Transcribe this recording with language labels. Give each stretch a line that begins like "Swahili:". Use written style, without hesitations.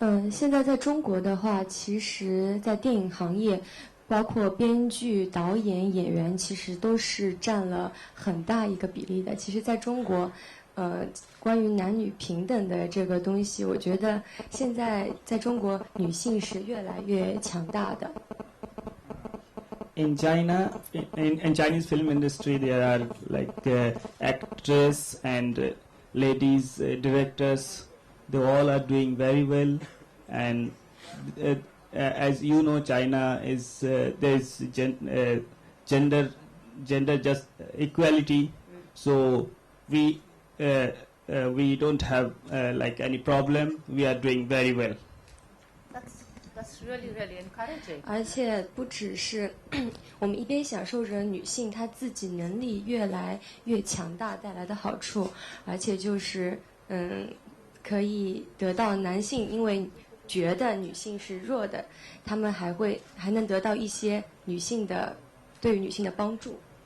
Chinese: 现在在中国的话，其实在电影行业，包括编剧、导演、演员，其实都是占了很大一个比例的。其实在中国，关于男女平等的这个东西，我觉得现在在中国女性是越来越强大的。
English: In China, in Chinese film industry, there are like actors and ladies directors. They all are doing very well, and as you know, China is there is gender just equality, so we don't have like any problem. We are doing very well. That's really, really encouraging.
Chinese: 而且不只是我们一边享受着女性她自己能力越来越强大带来的好处，而且就是可以得到男性因为觉得女性是弱的，他们还能得到一些女性的对于女性的帮助。